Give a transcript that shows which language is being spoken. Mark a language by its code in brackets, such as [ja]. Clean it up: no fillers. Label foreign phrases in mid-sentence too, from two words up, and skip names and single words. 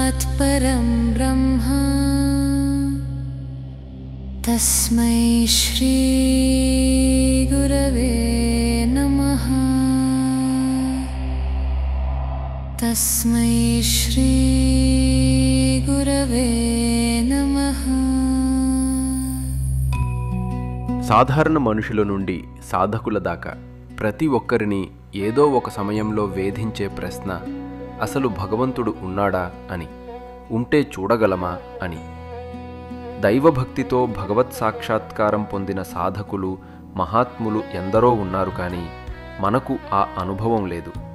[sa] परं ब्रह्म तस्मै श्री गुरवे नमः। तस्मै श्री गुरवे नमः। [te] సాధారణ మనుషుల నుండి సాధకుల దాకా ప్రతి ఒక్కరిని ఏదో ఒక సమయంలో వేధించే ప్రశ్న అసలు భగవంతుడు ఉన్నాడా అని, ఉంటే చూడగలమా అని. దైవభక్తితో భగవత్ సాక్షాత్కారం పొందిన సాధకులు మహాత్ములు ఎందరో ఉన్నారు, కానీ మనకు ఆ అనుభవం లేదు.